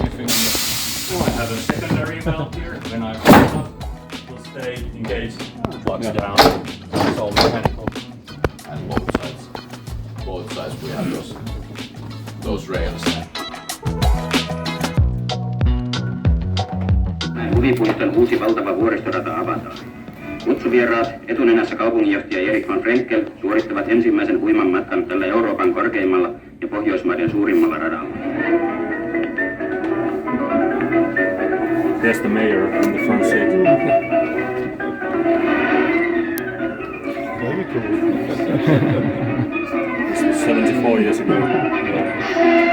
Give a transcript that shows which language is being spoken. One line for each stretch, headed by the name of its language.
English: I have a secondary valve here. When I pull it up, it will stay engaged, locks down. It's all mechanical. And both sides we have those rails.
Finnish: Huvipuiston uusi valtava vuoristorata avataan. Kutsuvieraat, etunenässä kaupunginjohtaja Erik van Frenkel, suorittavat ensimmäisen huiman matkan tällä Euroopan korkeimmalla ja Pohjoismaiden suurimmalla radalla.
English: There's the mayor in the front seat. Very cool. 74 years ago.